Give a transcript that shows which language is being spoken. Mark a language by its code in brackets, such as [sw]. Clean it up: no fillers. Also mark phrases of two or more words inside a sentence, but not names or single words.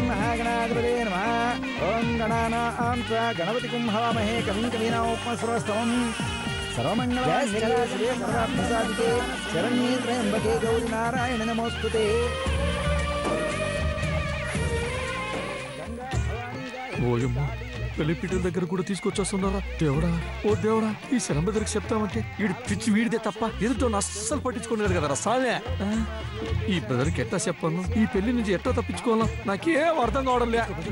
[sa] गणाधिपते नमः ओम गणानां त्वा गणपतिं हवामहे कविं कवीनामुपमश्रवस्तमं सर्वमङ्गलमाङ्गल्ये शिवे सर्वार्थसाधिके शरण्ये त्र्यम्बके गौरी नारायण नमोस्तुते [te] ఓయమ్మా పెళ్లిపీటల దగ్గర కూడా తీసుకొచ్చేస్తున్నారా దేవుడా ఓ దేవుడా ఈ శరం దగ్గరికి చెప్తామంటే వీడి పిచ్చి వీడిదే తప్ప ఎదుటో అస్సలు పట్టించుకోలేదు కదా సామే ఈ బ్రదర్కి ఎట్టా చెప్పాను ఈ పెళ్లి నుంచి ఎట్టా తప్పించుకోవాలా నాకేం అర్థం కావడం లే